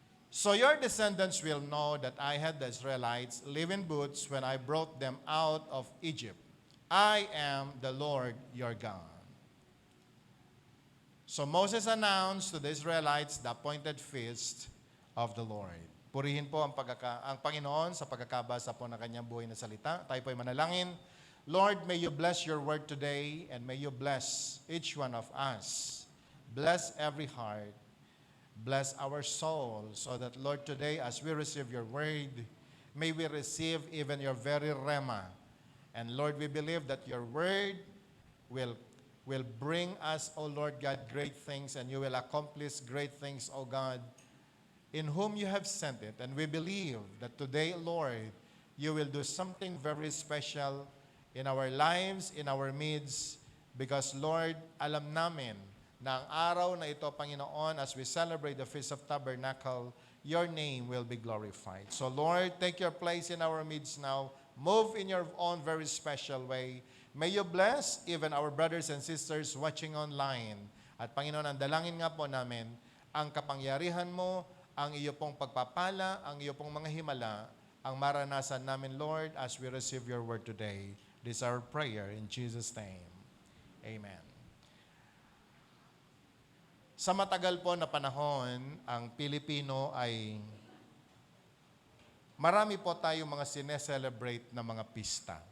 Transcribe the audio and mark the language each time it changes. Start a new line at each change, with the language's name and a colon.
English: So your descendants will know that I had the Israelites live in booths when I brought them out of Egypt. I am the Lord your God. So Moses announced to the Israelites the appointed feast of the Lord.
Filipino: Purihin po ang Panginoon sa pagkakabasa po ng kanyang buhay na salita. Tayo po ay manalangin.
English: Lord, may you bless your word today and may you bless each one of us. Bless every heart. Bless our soul so that, Lord, today as we receive your word, may we receive even your very rema. And Lord, we believe that your word will will bring us, O Lord God, great things, and you will accomplish great things, O God, in whom you have sent it. And we believe that today, Lord, you will do something very special in our lives, in our midst, because, Lord,
Filipino: alam namin na ang araw na ito, Panginoon,
English: as we celebrate the Feast of Tabernacle, your name will be glorified. So, Lord, take your place in our midst now. Move in your own very special way. May you bless even our brothers and sisters watching online.
Filipino: At Panginoon, ang dalangin nga po namin, ang kapangyarihan mo, ang iyo pong pagpapala, ang iyo pong mga himala, ang maranasan namin, Lord,
English: as we receive your word today. This is our prayer in Jesus' name. Amen.
Filipino: Sa matagal po na panahon, ang Pilipino ay marami po tayong mga sineselebrate na mga pista.